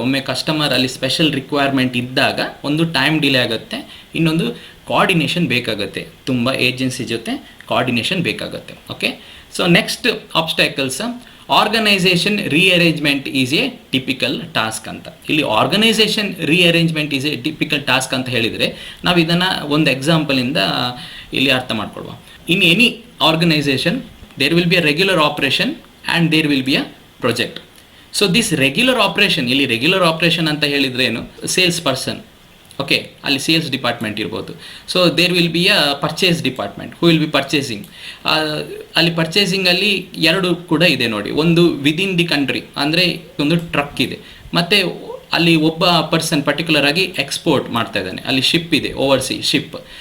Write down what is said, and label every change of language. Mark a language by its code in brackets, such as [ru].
[kn] ಒಮ್ಮೆ ಕಸ್ಟಮರ್ ಅಲ್ಲಿ special requirement ಇದ್ದಾಗ ಒಂದು ಟೈಮ್ ಡಿಲೇ ಆಗುತ್ತೆ, ಇನ್ನೊಂದು ಕೋಆರ್ಡಿನೇಷನ್ ಬೇಕಾಗುತ್ತೆ, ತುಂಬ ಏಜೆನ್ಸಿ ಜೊತೆ ಕೋಆರ್ಡಿನೇಷನ್ ಬೇಕಾಗುತ್ತೆ. [en] Okay, so next obstacles, organisation rearrangement is a typical task ಅಂತ. [kn] ಇಲ್ಲಿ organisation rearrangement is A typical task ಅಂತ ಹೇಳಿದರೆ ನಾವು ಇದನ್ನು ಒಂದು ಎಕ್ಸಾಂಪಲಿಂದ ಇಲ್ಲಿ ಅರ್ಥ ಮಾಡ್ಕೊಳ್ವಾ. [en] In any organisation there will be a regular operation and there will be a project. So this regular operation, [kn] ಇಲ್ಲಿ ರೆಗ್ಯುಲರ್ ಆಪರೇಷನ್ ಅಂತ ಹೇಳಿದ್ರೆ ಏನು? [en] sales person, okay, [kn] ಅಲ್ಲಿ ಸೇಲ್ಸ್ ಡಿಪಾರ್ಟ್ಮೆಂಟ್ ಇರ್ಬೋದು. [en] So there will be a purchase department who will be purchasing. [kn] ಅಲ್ಲಿ ಪರ್ಚೇಸಿಂಗಲ್ಲಿ ಎರಡು ಕೂಡ ಇದೆ ನೋಡಿ. ಒಂದು [en] within the country, [kn] ಅಂದರೆ ಒಂದು ಟ್ರಕ್ ಇದೆ, ಮತ್ತು ಅಲ್ಲಿ ಒಬ್ಬ ಪರ್ಸನ್ ಪರ್ಟಿಕ್ಯುಲರ್ ಆಗಿ ಎಕ್ಸ್ಪೋರ್ಟ್ ಮಾಡ್ತಾ ಇದ್ದಾನೆ, ಅಲ್ಲಿ ಶಿಪ್ ಇದೆ, ಓವರ್ಸಿ ಶಿಪ್.